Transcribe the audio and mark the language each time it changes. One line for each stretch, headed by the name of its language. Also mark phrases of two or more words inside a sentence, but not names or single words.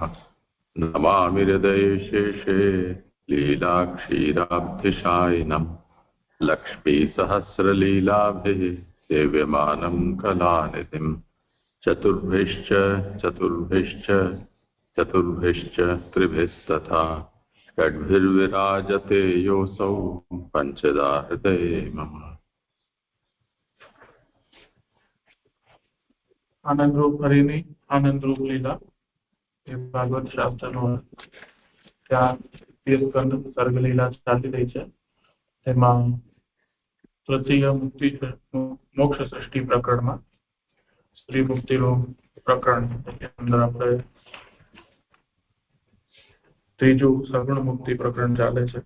Sanskrit: नमामि हृदये शेषे लीलाक्षीराब्धिशायिनं लक्ष्मीसहस्रलीलाभिः सेव्यमानं कलानिधिं। चतुर्भिश्च त्रिभिस्तथा षड्भिर्विराजते योऽसौ पञ्चदा हृदये मम।
Gujarati: આનંદરૂપ હરિની આનંદરૂપ લીલા એ ભાગવત શાસ્ત્રનો ત્યાં સ્કંદ સર્ગલીલા ચાલી રહી છે. તેમાં તૃતીય મુક્તિ મોક્ષ સૃષ્ટિ પ્રકરણમાં સ્ત્રી મુક્તિનું પ્રકરણ અંદર આપણે ત્રીજું સગુણ મુક્તિ પ્રકરણ ચાલે છે.